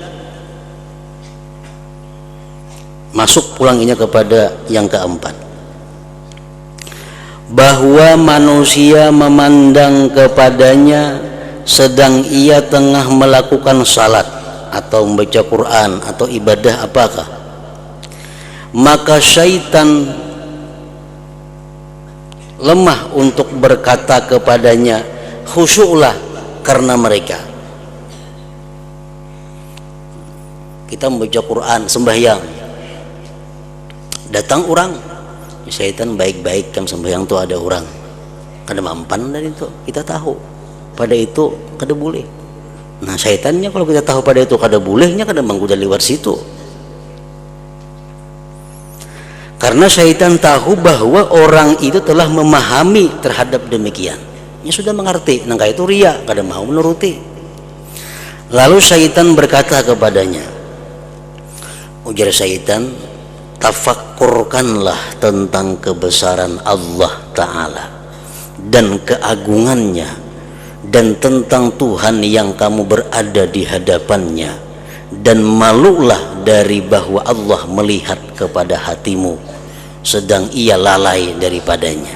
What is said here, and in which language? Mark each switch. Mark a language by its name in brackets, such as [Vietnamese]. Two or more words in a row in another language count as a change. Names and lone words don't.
[Indonesian] masuk pulanginya kepada yang keempat, bahwa manusia memandang kepadanya sedang ia tengah melakukan salat atau membaca Quran atau ibadah apakah, maka syaitan lemah untuk berkata kepadanya khusyuklah karena mereka. Kita membaca Quran sembahyang, [Banjar] datang orang, syaitan baik-baik kan sembahyang tuh ada orang, kada mampan dari itu kita tahu pada itu kada boleh. Nah syaitannya kalau kita tahu pada itu kada bolehnya, kada menggoda lewat situ. [Indonesian] Karena syaitan tahu bahwa orang itu telah memahami terhadap demikian, dia sudah mengerti, nangka itu riya, kada mau menuruti. Lalu syaitan berkata kepadanya, ujar syaitan, tafakkurkanlah tentang kebesaran Allah Ta'ala dan keagungannya, dan tentang Tuhan yang kamu berada di hadapannya, dan malulah dari bahwa Allah melihat kepada hatimu sedang ia lalai daripadanya.